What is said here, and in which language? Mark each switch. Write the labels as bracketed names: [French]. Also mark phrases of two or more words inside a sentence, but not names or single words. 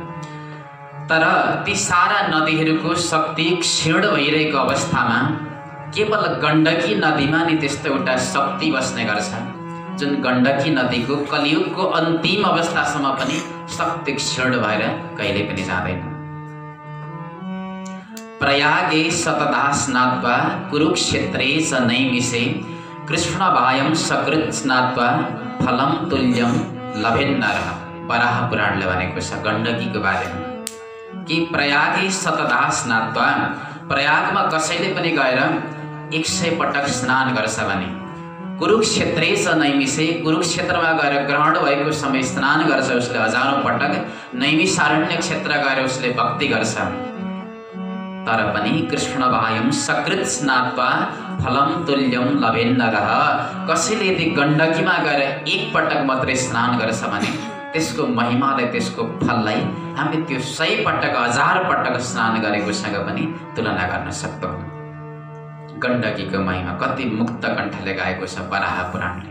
[Nepali] तर ती सारा नदीहरूको शक्ति क्षीण भइरहेको अवस्थामा केवल गण्डकी नदीमा नि त्यस्तो एउटा शक्ति बस्ने गर्छ, जुन गण्डकी नदीको कलियुगको अन्तिम अवस्थासम्म पनि शक्ति क्षीण भएर कहिले पनि जाँदैन। [Sanskrit] प्रयागे शतधा स्नात्वा कुरुक्षेत्रे च नैमिषे कृष्णभायं सकृत स्नात्वा फलं तुल्यं लभेन्नरः। [Nepali] वराह पुराणले भनेको छ गण्डकीको बारेमा कि [Sanskrit] प्रयागे शतधा स्नात्वा, [Nepali] प्रयागमा कसैले पनि गएर 100 पटक स्नान गर्छ भने [Sanskrit] कुरुक्षेत्रे च नैमिषे, [Nepali] कुरुक्षेत्रमा गएर ग्रहण भएको समय स्नान गर्छ उसले 1000औं पटक, नैमिषारण्य क्षेत्र गएर उसले भक्ति गर्छ तर पनि [Sanskrit] कृष्णभायं सकृत स्नात्वा फलं तुल्यं लभेन्नरः। [Nepali] कसैले यदि गण्डकीमा गएर 1 पटक मात्रै स्नान गर्छ भने त्यसको महिमालाई, त्यसको फललाई हामी त्यो 100 पटक 1000 पटक स्नान गरेकोसँग पनि तुलना गर्न सक्दैनौँ। गण्डकीको महिमा कति मुक्त कण्ठले गाएको छ वराह पुराणले।